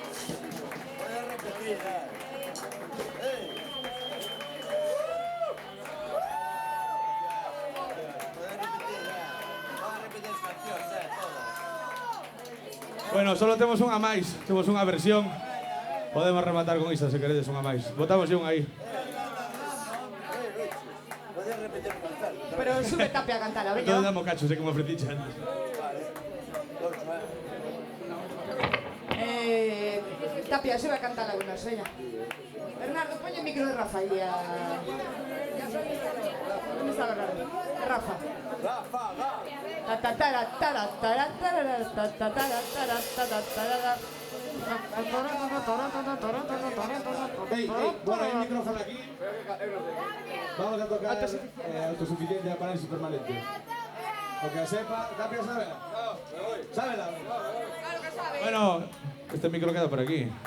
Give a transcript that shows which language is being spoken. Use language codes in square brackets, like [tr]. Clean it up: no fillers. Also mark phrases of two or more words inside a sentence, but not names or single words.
[es] Puedes repetir, Puedes repetir, [gl] Vamos a repetir as cancións, todas. Bueno, solo temos unha máis, temos unha versión. Podemos rematar con iso se queredes unha máis. Botamos unha aí. [es] Puedes repetir a cantar. Pero sube Tapia a cantar, a [gl] Entón veña. damos cacho, sei que me ofreciche antes. Tapia, sube a cantar algunas, veña. Bernardo, poñe el micro de Rafa aí a... [es] ¿Dónde está Bernardo? Rafa. Rafa, va. Ta ta tara tara tara tara ta ta tara tara tara tara. Bueno, hay un micrófono aquí. Vamos a tocar autosuficiencia para el permanente. [gl] Porque a sepa, Tapia, ¿sábela? No, ¿sábela? [es] Claro que sabe. Bueno, este micro queda por aquí.